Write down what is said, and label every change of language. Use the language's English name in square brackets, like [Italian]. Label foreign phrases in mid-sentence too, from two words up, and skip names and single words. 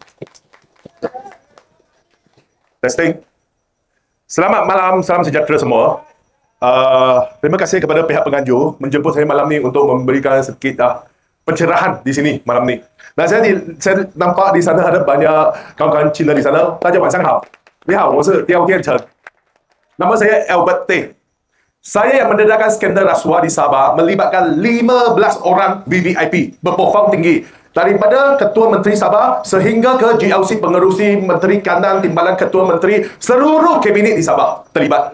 [English] Testing. [Malay] Selamat malam, salam sejahtera semua. Terima kasih kepada pihak penganjur menjemput saya malam ni untuk memberikan sedikit pencerahan di sini malam ni. Dan saya nampak di sana ada banyak kawan-kawan Cina di sana. [Chinese] 大家晚上好，你好，我是刁建成。 [Malay] Nama saya Albert Teh. Saya yang mendedahkan skandal rasuah di Sabah melibatkan 15 orang VVIP berprofil tinggi. Daripada Ketua Menteri Sabah sehingga ke GLC Pengerusi Menteri Kanan Timbalan Ketua Menteri, seluruh kabinet di Sabah terlibat.